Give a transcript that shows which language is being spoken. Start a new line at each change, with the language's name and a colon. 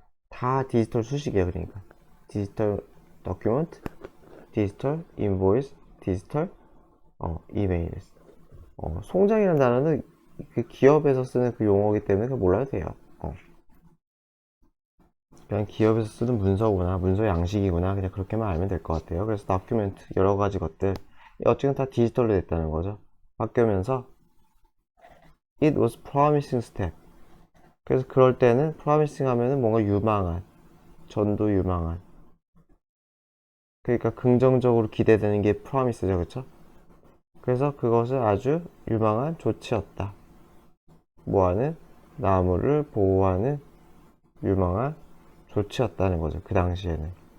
Korean: 다 디지털 수식이에요. 그러니까 디지털 다큐먼트, 디지털 인보이스, 디지털 이메일. 송장이라는 단어는 그 기업에서 쓰는 그 용어이기 때문에 그거 몰라도 돼요. 그냥 기업에서 쓰는 문서구나, 문서 양식이구나, 그냥 그렇게만 알면 될 것 같아요. 그래서 다큐멘트, 여러 가지 것들, 어쨌든 다 디지털로 됐다는 거죠. 바뀌면서
English: it was promising step.
Korean: 그래서 그럴 때는 promising 하면은 뭔가 유망한, 전도 유망한. 그러니까 긍정적으로 기대되는 게 promise죠, 그쵸? 그래서 그것은 아주 유망한 조치였다. 뭐하는? 나무를 보호하는 유망한 조치였다는 거죠. 그 당시에는.